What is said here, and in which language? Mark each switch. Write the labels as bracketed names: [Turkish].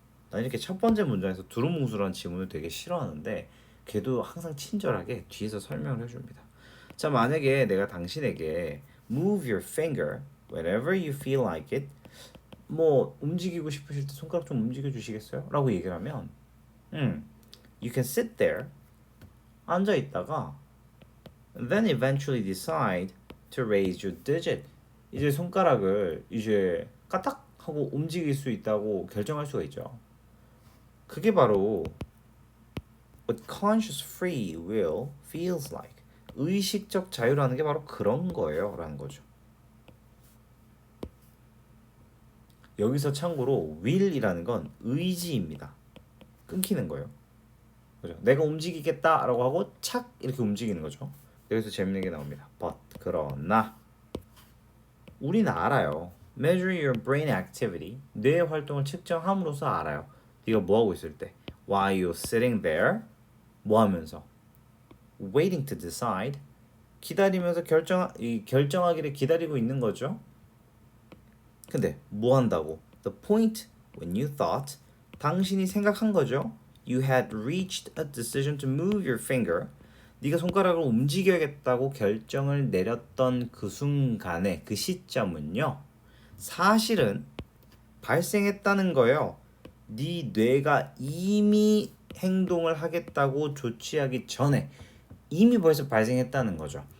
[Korean] 난 이렇게 첫 번째 문장에서 두루뭉술한 지문을 되게 싫어하는데 걔도 항상 친절하게 뒤에서 설명을 해줍니다. 자, 만약에 내가 당신에게 [English] move your finger whenever you feel like it, [Korean] 뭐 움직이고 싶으실 때 손가락 좀 움직여 주시겠어요? 라고 얘기를 하면 [English] you can sit there [Korean] 앉아 있다가 [English] then eventually decide to raise your digit. [Korean] 이제 손가락을 이제 까딱 하고 움직일 수 있다고 결정할 수가 있죠. 그게 바로 [English] what conscious free will feels like. [Korean] 의식적 자유라는 게 바로 그런 거예요 라는 거죠. 여기서 참고로 will이라는 건 의지입니다. 끊기는 거예요. 그죠? 내가 움직이겠다라고 하고 착 이렇게 움직이는 거죠. 여기서 재밌는 게 나옵니다. [English] But [Korean] 그러나 우리는 알아요. [English] Measure your brain activity. [Korean] 뇌의 활동을 측정함으로써 알아요. 네가 뭐 하고 있을 때 [English] while you're sitting there [Korean] 뭐 하면서 [English] waiting to decide [Korean] 기다리면서 결정하기를 기다리고 있는 거죠. 근데 뭐 한다고? [English] The point when you thought [Korean] 당신이 생각한 거죠. [English] You had reached a decision to move your finger. [Korean] 네가 손가락을 움직여야겠다고 결정을 내렸던 그 순간에 그 시점은요. 사실은 발생했다는 거예요. 네 뇌가 이미 행동을 하겠다고 조치하기 전에 이미 벌써 발생했다는 거죠.